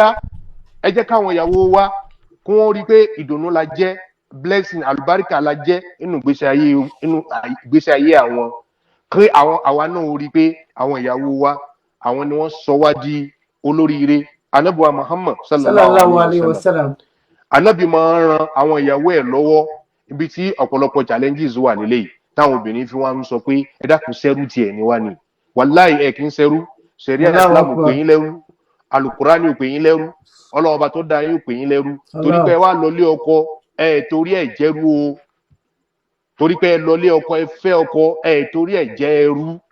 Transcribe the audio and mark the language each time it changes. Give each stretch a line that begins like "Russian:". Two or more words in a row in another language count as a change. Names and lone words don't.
Yoruba: ẹ jẹ́ káwọn ìyàwó wa kí wọ́n rí pé ìdùnnú la jẹ́ blessing àlùbáríkà la jẹ́ inú ìgbésí ayé àwọn kí àwa náà rí pé àwọn ìyàwó wa àwọn ni wọ́n sọ wá di olóríire. ànábì wa Muhammad
Arabic: صلى الله عليه وسلم
Yoruba: ànábì máa ń ran àwọn ìyàwó ẹ̀ lọ́wọ́ ibi tí ọ̀pọ̀lọpọ̀ challenges wà nílé yìí táwọn obìnrin fi wá ń sọ pé ẹ dákun sẹ́rú tiẹ̀ ní wá ni wàláì ẹ̀ kì í sẹ́rú ṣẹ̀ríà Islam ò pè yín lẹ́rú alukurani ò pè yín lẹ́rú ọlọ́ọba tó dá yín ò pè yín lẹ́rú torí pé ẹ wá lọlé ọkọ ẹ torí ẹ jẹ́rú o torí pé ẹ lọlé ọkọ ẹ fẹ́ ọkọ ẹ torí ẹ jẹ́ ẹrú.